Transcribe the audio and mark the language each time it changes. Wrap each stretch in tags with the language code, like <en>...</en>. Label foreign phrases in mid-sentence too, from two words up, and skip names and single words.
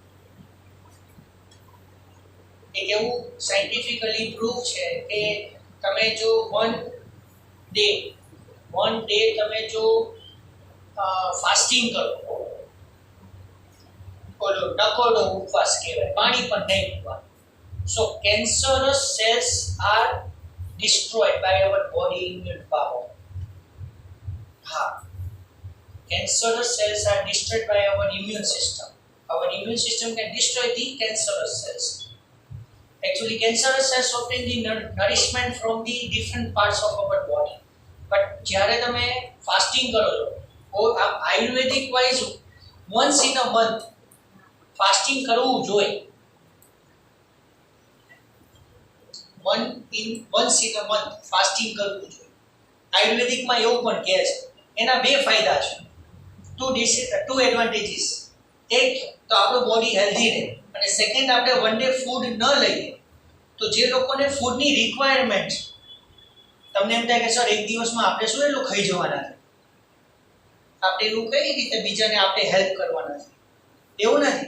<gu>એક એવું</gu> <en>scientifically proof</en> <gu>છે કે તમે જો</gu> <en>one day</en> <gu>તમે જો ફાસ્ટિંગ કરો, ઓલો નકોડો ઉપવાસ કહેવાય, પાણી પણ નહીં પીવાનું.</gu> <en>so cancerous cells are destroyed by our body immune power. Cancerous cells are destroyed by our immune system. Our immune system can destroy the cancerous cells. Actually, cancerous cells obtain the nourishment from the different parts of our body.</en> <gu>But જ્યારે તમે ફાસ્ટિંગ કરો છો,</gu> <en>ayurvedic wise once in a month</en> <gu>ફાસ્ટિંગ કરવું જોઈએ.</gu> <en>once in a month</en> <gu>ફાસ્ટિંગ કરવું જોઈએ. આયુર્વેદિકમાં એવું પણ કહે છે. એના બે ફાયદા છે,</gu> <en>two advantages.</en> <gu>એક તો આપણું</gu> <en>body healthy</en> <gu>રહે, અને સેકન્ડ આપણે</gu> <en>one day food</en> <gu>ન લઈએ તો જે લોકોને</gu> <en>foodની requirement</en> <gu>છે, તમને એમ થાય કે સર એક દિવસમાં આપણે શું એટલું ખાઈ જવાના છે, આપણે એવું કઈ રીતે બીજાને આપણે હેલ્પ કરવાના છે, એવું નથી.</gu>